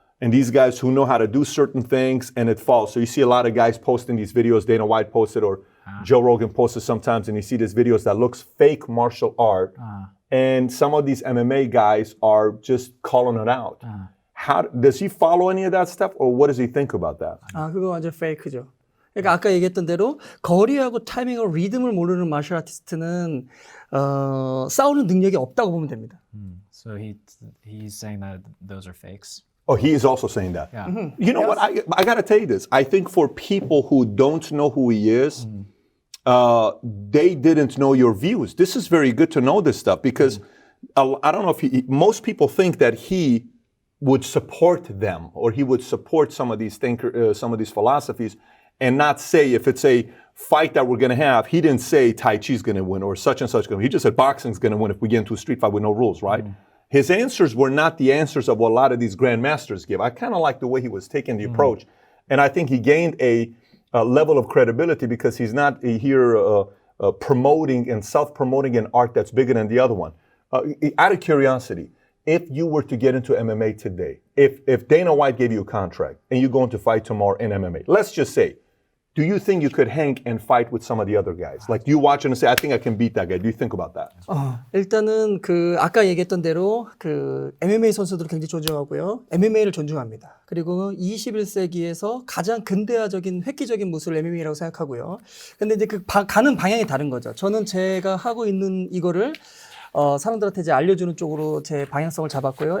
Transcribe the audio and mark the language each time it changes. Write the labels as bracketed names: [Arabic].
[English] And these guys who know how to do certain things and it falls. So you see a lot of guys posting these videos, Dana White posted or Joe Rogan posted sometimes, and you see these videos that looks fake martial art. And some of these MMA guys are just calling it out. How does he follow any of that stuff, or what does he think about that? [Korean] 그거 완전 페이크죠. 그러니까 아까 얘기했던 대로 거리하고 타이밍하고 리듬을 모르는 마셜 아티스트는 싸우는 능력이 없다고 보면 됩니다. [English] So he's saying that those are fakes. Oh, he is also saying that. Yeah. You know what? I got to tell you this. I think for people who don't know who he is, they didn't know your views. This is very good to know this stuff because I don't know if most people think that he would support them or he would support some of these some of these philosophies and not say if it's a fight that we're going to have, he didn't say Tai Chi's going to win or such and such going to win. He just said boxing's going to win if we get into a street fight with no rules, right? His answers were not the answers of what a lot of these grandmasters give. I kind of like the way he was taking the approach. And I think he gained a level of credibility because he's not here promoting and self-promoting an art that's bigger than the other one. Out of curiosity, if you were to get into MMA today, if Dana White gave you a contract and you're going to fight tomorrow in MMA, let's just say, do you think you could hang and fight with some of the other guys? Like, do you watch and say, I think I can beat that guy? Do you think about that? [Korean] 일단은 아까 얘기했던 대로 MMA 선수들을 굉장히 존중하고요. MMA를 존중합니다. 그리고 21세기에서 가장 근대화적인 획기적인 무술 MMA라고 생각하고요. 근데 이제 가는 방향이 다른 거죠. 저는 제가 하고 있는 이거를 사람들한테 이제 알려주는 쪽으로 제 방향성을 잡았고요.